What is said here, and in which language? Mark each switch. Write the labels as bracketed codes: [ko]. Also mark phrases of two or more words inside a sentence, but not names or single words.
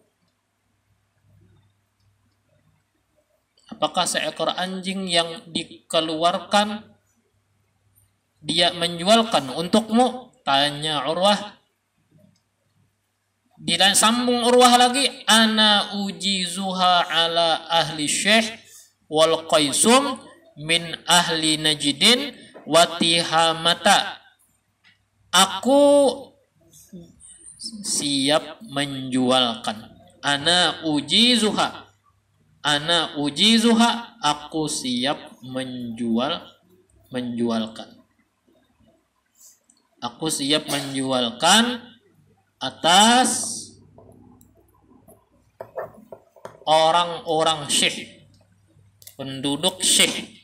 [id] Apakah seekor anjing yang dikeluarkan dia menjualkan untukmu? Tanya Urwah. Disambung Urwah lagi, [ar] أنا أجيزها على أهل الشيح والقيصوم من أهل نجد وتهامة. [id] Aku siap menjualkan. [ar] أنا أجيزها, [id] aku siap menjualkan. Aku siap menjualkan atas orang-orang syekh, penduduk syekh.